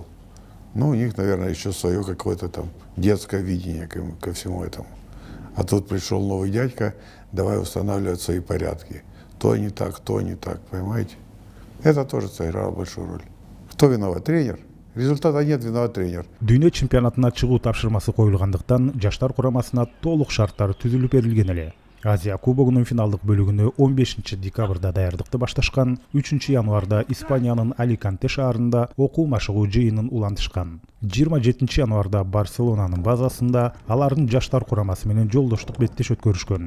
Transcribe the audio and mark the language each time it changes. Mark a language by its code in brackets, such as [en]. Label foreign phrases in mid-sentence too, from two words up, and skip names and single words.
[ru] Ну, у них, наверное, еще свое какое-то там детское видение ко всему этому. А тут пришел новый дядька, давай устанавливать свои порядки. То не так, понимаете? Это тоже сыграло большую роль. Кто виноват? Тренер. Результата нет, виноват тренер. [ky] Дүйнө чемпионатына чыгуу тапшырмасы коюлгандыктан жаштар курамасына толук шарттар түзүлүп берилген эле. Азия кубогунун финалдык бөлүгүнө 15 декабрда даярдыкты башташкан, 3 январда Испаниянын Аликанте шаарында окуу машыгуу жыйынын улантышкан. 27 январда Барселонанын базасында алардын жаштар курамасы менен жолдоштук беттеш өткөрүшкөн.